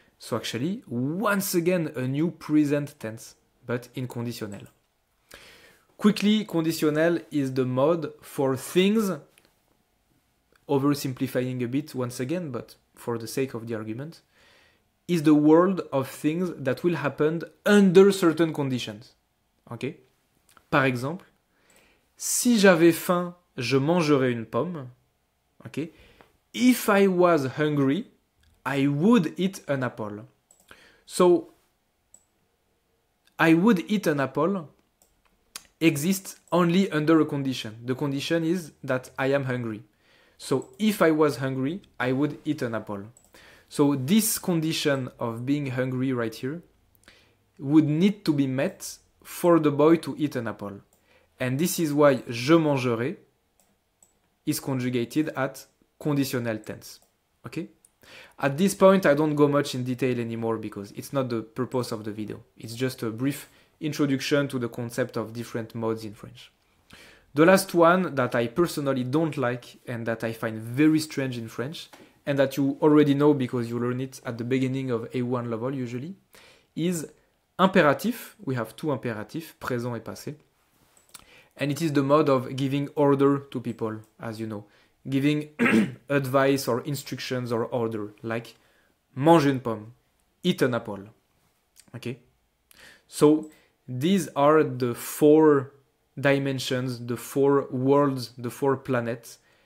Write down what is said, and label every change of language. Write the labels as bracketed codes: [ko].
[en] So actually, once again, a new present tense, but in conditionnel. Quickly, conditionnel is the mode for things, oversimplifying a bit once again, but for the sake of the argument, is the world of things that will happen under certain conditions. Okay? [fr] Par exemple, si j'avais faim, je mangerais une pomme. Okay? [en] If I was hungry, I would eat an apple. So, I would eat an apple exists only under a condition. The condition is that I am hungry. So, if I was hungry, I would eat an apple. So, this condition of being hungry right here would need to be met for the boy to eat an apple. And this is why je mangerai is conjugated at conditional tense. Okay? At this point, I don't go much in detail anymore because it's not the purpose of the video. It's just a brief introduction to the concept of different modes in French. The last one that I personally don't like and that I find very strange in French, and that you already know because you learn it at the beginning of A1 level usually, is imperatif. We have 2 imperatifs, présent et passé. And it is the mode of giving order to people, as you know. Giving advice or instructions or order, like mange une pomme, eat an apple. Okay? So these are the 4 dimensions, the 4 worlds, the 4 planets.